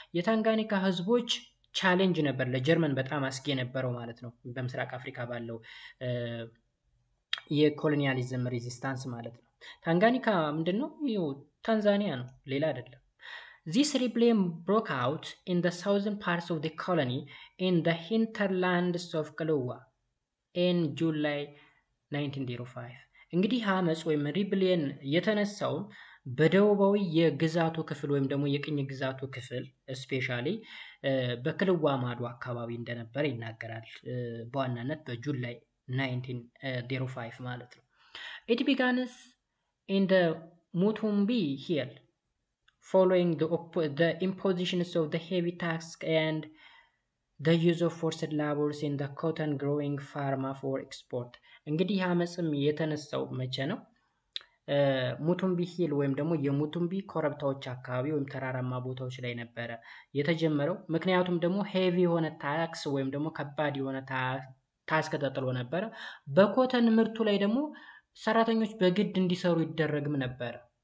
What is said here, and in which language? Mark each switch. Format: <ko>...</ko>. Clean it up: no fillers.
<am>የታንጋኒካ ህዝቦች ቻሌንጅ ነበር ለጀርመን በጣም አስጊ የነበረው ማለት ነው። በምስራቅ አፍሪካ ባለው የኮሎኒያሊዝም ሬዚስታንስ ማለት ነው። ታንጋኒካ ምንድነው? ታንዛኒያ ነው፣ ሌላ አይደለም።</am> <en>This rebellion broke out in the southern parts of the colony in the hinterlands of Kalowa in July 1905.</en> <am>እንግዲህ አመጽ ወይም ሪብሊየን የተነሳው በደቡባዊ የግዛቱ ክፍል ወይም ደግሞ የቅኝ ግዛቱ ክፍል ስፔሻሊ በክልዋ ማዶ አካባቢ እንደነበር ይናገራል። በዋናነት በጁላይ 1905 ማለት ነው።</am> <en>It began in the Mutumbi Hill following the impositions of the heavy tax and the use of forced labors in the cotton growing farm for export.</en> <am>እንግዲህ አመጽም የተነሳው መቼ ነው? ሙቱምቢ ሂል ወይም ደግሞ የሙቱምቢ ኮረብታዎች አካባቢ ወይም ተራራማ ቦታዎች ላይ ነበረ የተጀመረው። ምክንያቱም ደግሞ ሄቪ የሆነ ታክስ ወይም ደግሞ ከባድ የሆነ ታስክ ተጥሎ ነበረ። በኮተን ምርቱ ላይ ደግሞ ሰራተኞች በግድ እንዲሰሩ ይደረግም ነበረ።</am>